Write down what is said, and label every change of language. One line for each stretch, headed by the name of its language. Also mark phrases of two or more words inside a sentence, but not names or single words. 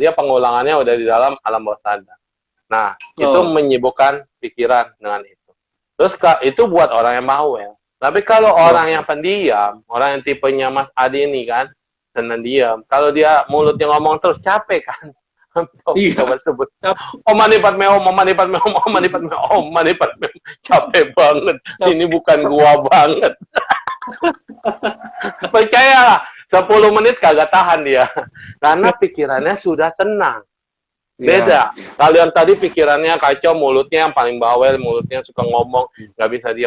Indonesian: Dia pengulangannya udah di dalam alam bawah sadar. Nah, itu menyibukkan pikiran dengan itu. Terus itu buat orang yang bawel. Tapi kalau orang yang pendiam, orang yang tipenya Mas Adi ini kan, senang diam. Kalau dia mulutnya ngomong terus capek kan. Coba sebut
Sanskrit: Om Mani Padme Hum, Om Mani Padme Hum, Om Mani Padme Hum, Om Mani Padme Hum.
Indonesian: Capek banget. Ini bukan gua banget. Percayalah, 10 menit kagak tahan dia. Karena pikirannya sudah tenang. Beda. Kalian tadi pikirannya kacau, mulutnya yang paling bawel, mulutnya suka ngomong, nggak bisa diam.